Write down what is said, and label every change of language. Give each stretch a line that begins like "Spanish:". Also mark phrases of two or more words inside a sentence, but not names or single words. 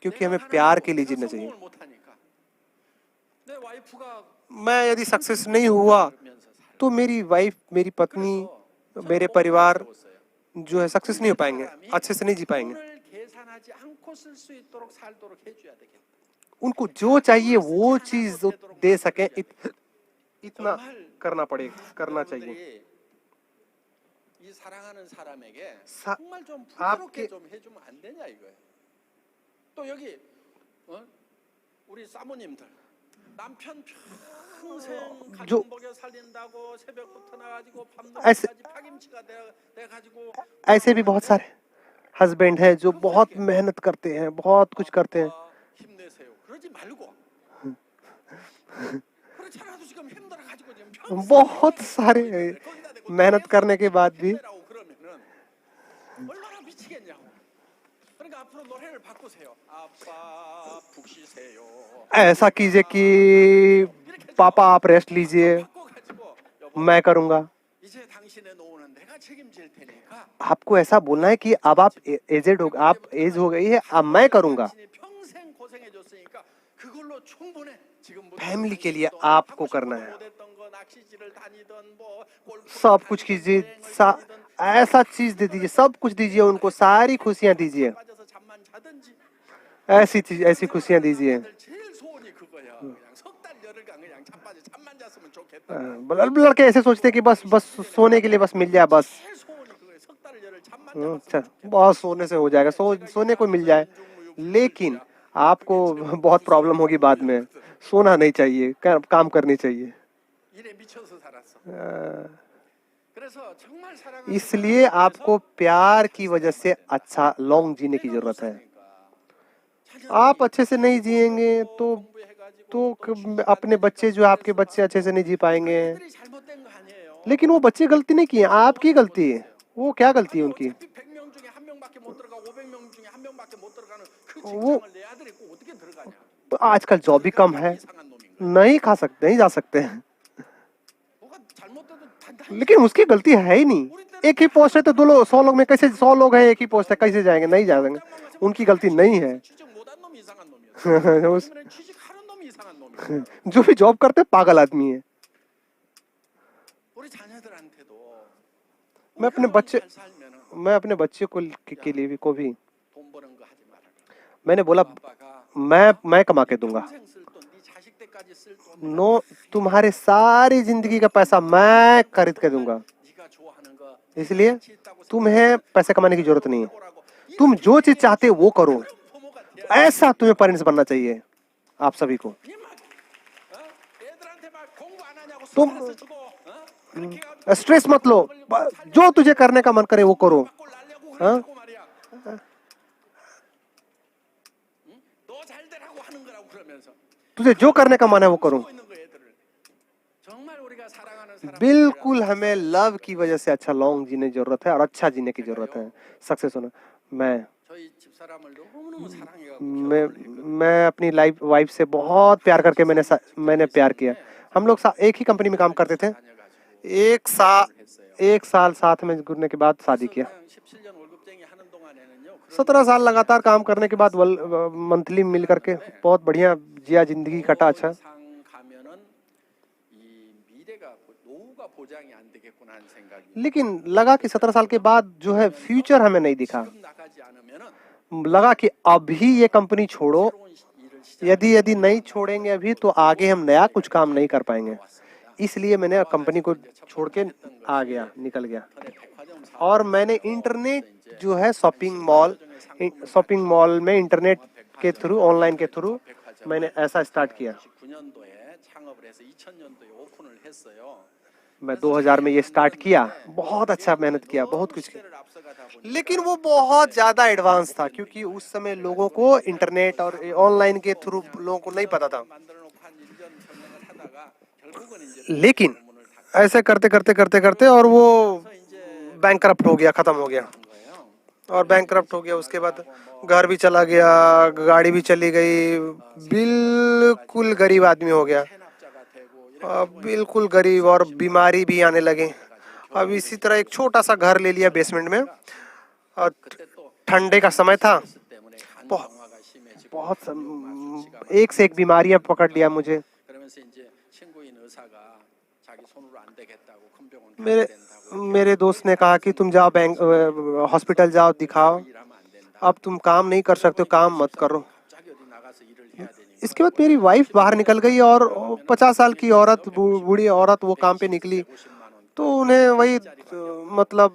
Hindi: क्योंकि हमें प्यार के लिए जीना चाहिए। मैं यदि सक्सेस नहीं हुआ तो मेरी वाइफ, मेरी पत्नी, मेरे परिवार जो है सक्सेस नहीं हो पाएंगे, अच्छे से नहीं जी पाएंगे। उनको जो चाहिए वो चीज दे सके, इतना करना चाहिए। आपके
Korean: 또 여기 우리 사모님들 남편 평생
Hindi: जो
Korean: 가정 먹여 살린다고 새벽부터 나가지고
Hindi: ऐसे
Korean: 밤늦게까지 파김치가 돼 가지고
Hindi: ऐसे भी बहुत सारे हस्बैंड हैं जो बहुत मेहनत करते हैं, बहुत कुछ करते हैं।
Korean: 힘내세요. 그러지 말고. 그렇지 않아도 지금 힘들어 가지고 지금 평생
Hindi: बहुत सारे
Korean: 거기다 대고
Hindi: मेहनत करने के बाद भी
Korean: 힘내라고 그러면은 얼마나 미치겠냐고. 그러니까 앞으로 노래를 바꾸세요. 아빠 푹 쉬세요.
Hindi: ऐसा कीजिए कि पापा आप रेस्ट लीजिए,
Korean: 바꿔가지고 여보
Hindi: मैं करूंगा।
Korean: 이제 당신의 노후는 내가 책임질 테니까
Hindi: आपको ऐसा बोलना है कि अब आप एजेड हो, आप एज हो गई है, अब मैं करूंगा।
Korean: 당신이 평생 고생해줬으니까 그걸로 충분해. 지금부터
Hindi: फैमिली के लिए
Korean: 당신도
Hindi: आपको
Korean: 하고
Hindi: करना
Korean: 싶어도
Hindi: है,
Korean: 못했던 거, 낚시질을 다니던 뭐 골프를
Hindi: सब कुछ
Korean: 다니던
Hindi: कीजिए,
Korean: 여행을 다니던
Hindi: ऐसा चीज दे दीजिए, सब कुछ दीजिए उनको, सारी खुशियां दीजिए,
Korean: 빠져서 잠만 자든지.
Hindi: ऐसी चीज, ऐसी खुशियां दीजिए।
Korean: 남자들 제일 소원이 그거야. 그냥 석 달 열흘간 그냥 자빠져 잠만 잤으면 좋겠다.
Hindi: लड़के ऐसे सोचते हैं कि बस बस सोने के लिए बस मिल जाए, बस
Korean: 제일 소원이 그거야. 석 달 열흘 잠만 자봤으면
Hindi: अच्छा,
Korean: 좋겠다.
Hindi: बहुत सोने से हो जाएगा, सोने को मिल जाए। लेकिन आपको बहुत प्रॉब्लम होगी बाद में। सोना नहीं चाहिए, काम करनी चाहिए।
Korean: 일에 미쳐서 살았어. 그래서 정말 사랑하는
Hindi: इसलिए आपको प्यार की वजह से अच्छा लॉन्ग जीने की जरूरत है। आप अच्छे से नहीं जिएंगे तो अपने बच्चे जो अपने बच्चे अच्छे से नहीं जी पाएंगे।
Korean: 애들이 잘못된 거 아니에요.
Hindi: लेकिन वो बच्चे गलती नहीं किए, आपकी गलती है। वो क्या गलती है उनकी?
Korean: 100명 중에 한 명밖에 못 들어가고 500명 중에 한 명밖에 못 들어가는 그
Hindi: वो-
Korean: 직장을 내 아들이 꼭 어떻게 들어가냐?
Hindi: तो आजकल जॉब भी कम है,
Korean: 이상한 놈인가?
Hindi: नहीं खा सकते, नहीं जा सकते हैं।
Korean: 뭐가 잘못돼도 단단히
Hindi: लेकिन उसकी गलती है ही नहीं। एक ही पोस्ट है तो 100 लोग में कैसे 100 लोग हैं, एक ही पोस्ट है, कैसे जाएंगे? नहीं जाएंगे। उनकी गलती नहीं है।
Korean: 취직 못한 놈이 이상한 놈이야.
Hindi: उस-
Korean: 요즘에는 취직하는 놈이 이상한 놈이야.
Hindi: जो भी जॉब करते हैं पागल आदमी है।
Korean: 우리 자녀들한테도
Hindi: मैं अपने
Korean: 우리가
Hindi: बच्चे
Korean: 잘 살면은
Hindi: मैं अपने बच्चे के लिए भी को भी
Korean: 돈 버는 거 하지 말아라.
Hindi: मैंने बोला
Korean: 아빠가
Hindi: मैं कमा के दूंगा।
Korean: 평생 쓸 돈, 네 자식 때까지 쓸 돈,
Hindi: नो, तुम्हारे सारी जिंदगी का पैसा मैं खरीद के दूंगा।
Korean: 네가 좋아하는 거
Hindi: इसलिए
Korean: 가치 있다고
Hindi: तुम्हें पैसे कमाने की जरूरत नहीं है।
Korean: 생각하고
Hindi: तुम जो चीज चाहते हो वो करो।
Korean: 그런 부모가 돼야
Hindi: ऐसा तुम्हें पेरेंट्स बनना चाहिए, आप सभी को।
Korean: 돼. 막, 애들한테 막 공부 안 하냐고
Hindi: तुम
Korean: 스트레스 주고, 그렇게 해가지고
Hindi: स्ट्रेस मत लो, जो तुझे करने का मन करे वो करो।
Korean: 바꿔 날려고 어? 그러고 말이야. 너 잘 되라고 하는 거라고 그러면서
Hindi: तुझे जो करने का मन है वो करो।
Korean: 쓰고 있는 거 애들을. 정말 우리가 사랑하는 사람
Hindi: बिल्कुल हमें लव की वजह से अच्छा लॉन्ग जीने की जरूरत है और अच्छा जीने की जरूरत है। सक्सेस होना।
Korean: 저희 집사람을 너무너무 사랑해가지고
Hindi: मैं अपनी वाइफ से बहुत प्यार करके मैंने प्यार किया। हम लोग एक ही कंपनी में काम करते थे। एक साल साथ में गुजरने के बाद शादी किया।
Korean: 17년 월급쟁이 하는 동안에는요.
Hindi: 17 साल लगातार काम करने के बाद मंथली मिल करके बहुत बढ़िया जिया, जिंदगी कटा अच्छा।
Korean: 이상 가면은 이 미래가 노후가 보장이 안 되겠구나 하는 생각이.
Hindi: लेकिन लगा कि 17 साल के बाद जो है फ्यूचर हमें नहीं दिखा।
Korean: 지금 나가지 않으면은
Hindi: लगा कि अभी ये कंपनी छोड़ो,
Korean: 새로운 일을
Hindi: यदि नहीं छोड़ेंगे अभी तो आगे हम नया कुछ काम नहीं कर पाएंगे। इसलिए मैंने कंपनी को छोड़ के आ गया, निकल गया।
Korean: 시작하는 백화점 사업
Hindi: और मैंने इंटरनेट जो है शॉपिंग मॉल में इंटरनेट के थ्रू, ऑनलाइन के थ्रू मैंने ऐसा स्टार्ट किया।
Korean: 99년도에 창업을 해서 2000년도에 오픈을 했어요.
Hindi: मैं 2000 में ये स्टार्ट किया। बहुत अच्छा मेहनत किया, बहुत कुछ किया।
Korean: 시대를 앞서가다 보니
Hindi: लेकिन वो बहुत ज्यादा एडवांस था क्योंकि उस समय लोगों को इंटरनेट और ऑनलाइन के थ्रू लोगों को नहीं पता था।
Korean: 만들어 놓고 한 1년 전략을 하다가 결국은 이제
Hindi: लेकिन ऐसे करते करते करते करते और वो बैंकरप्ट हो गया, खत्म हो गया।
Korean: 거예요.
Hindi: और बैंकरप्ट हो गया, उसके बाद घर भी चला गया, गाड़ी भी चली गई, बिल्कुल गरीब आदमी हो गया।
Korean: 체납자가 되고
Hindi: अब बिल्कुल गरीब और बीमारी भी आने लगे। अब इसी तरह एक छोटा सा घर ले लिया बेसमेंट में। और
Korean: 그때 또
Hindi: ठंडे का समय था,
Korean: 때문에 간
Hindi: बहुत-
Korean: 정화가 심해지고
Hindi: बहुत एक से एक बीमारियां पकड़ लिया मुझे।
Korean: 그러면서 이제 친구인 의사가 자기 손으로 안 되겠다고 큰 병원 가야
Hindi: मेरे
Korean: 된다고
Hindi: मेरे दोस्त ने कहा कि तुम जाओ हॉस्पिटल जाओ, दिखाओ,
Korean: 일하면 안 된다.
Hindi: अब तुम काम नहीं कर सकते हो, काम मत करो।
Korean: 갑자기 어디 나가서 일을 해야 되니까
Hindi: इसके बाद मेरी वाइफ बाहर निकल गई और 50 साल की औरत, बूढ़ी औरत वो काम पे निकली
Korean: 50만 원,
Hindi: तो उन्हें वही मतलब